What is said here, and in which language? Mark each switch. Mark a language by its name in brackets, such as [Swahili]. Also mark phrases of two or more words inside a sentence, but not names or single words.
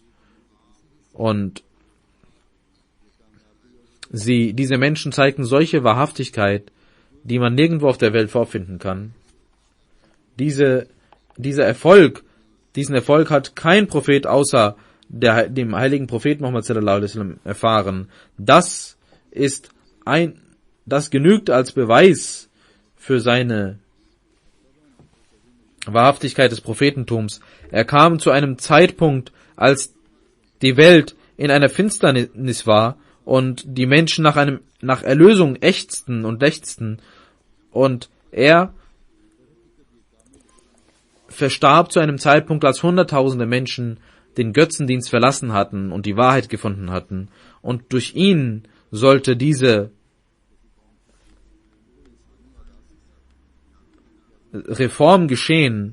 [German] Und diese Menschen zeigten solche Wahrhaftigkeit, die man nirgendwo auf der Welt vorfinden kann. Diesen Erfolg hat kein Prophet außer dem heiligen Propheten Muhammad [Arabic] صلى الله عليه وسلم [German] erfahren. Das genügt als Beweis für seine Wahrhaftigkeit des Prophetentums. Er kam zu einem Zeitpunkt, als die Welt in einer Finsternis war und die Menschen nach Erlösung ächzten und lechzten, und er verstarb zu einem Zeitpunkt, als Hunderttausende Menschen den Götzendienst verlassen hatten und die Wahrheit gefunden hatten, und durch ihn sollte diese Reform geschehen.